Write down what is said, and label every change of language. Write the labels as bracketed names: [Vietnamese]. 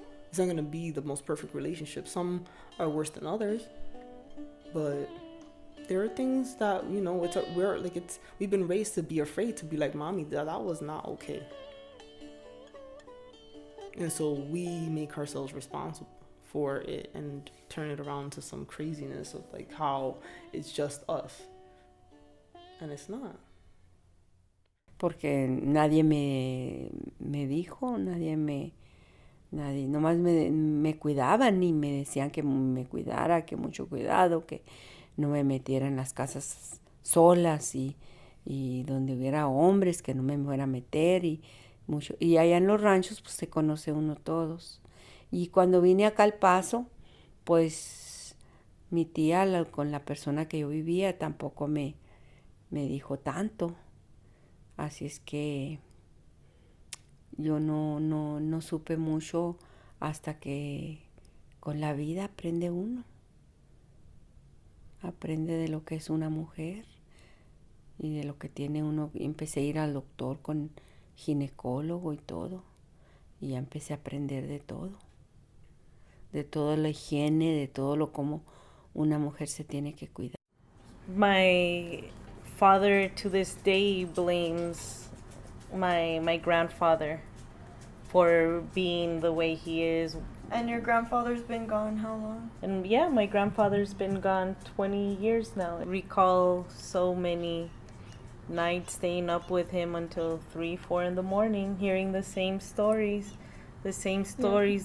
[English] It's not gonna be the most perfect relationship. Some are worse than others, but there are things that, you know, we've been raised to be afraid to be like, mommy, that was not okay. And so we make ourselves responsible for it and turn it around to some craziness of like how it's just us. And it's not. [Spanish] Porque nadie me dijo, nadie, nomás me cuidaban y me decían que me cuidara, que mucho cuidado, que no me metiera en las casas solas y donde hubiera hombres, que no me fuera a meter y allá en los ranchos pues se conoce uno todos. Y cuando vine acá al Paso, pues mi tía con la persona que yo vivía tampoco me dijo tanto. Así es que yo no supe mucho hasta que con la vida aprende uno. Aprende de lo que es una mujer y de lo que tiene uno. Empecé a ir al doctor con ginecólogo y todo. Y ya empecé a aprender de todo. De toda la higiene, de todo lo como una mujer se tiene que cuidar. [English] My father to this day blames my grandfather for being the way he is. And your grandfather's been gone how long? And yeah, my grandfather's been gone 20 years now. I recall so many nights staying up with him until 3-4 in the morning, hearing the same stories. Yeah.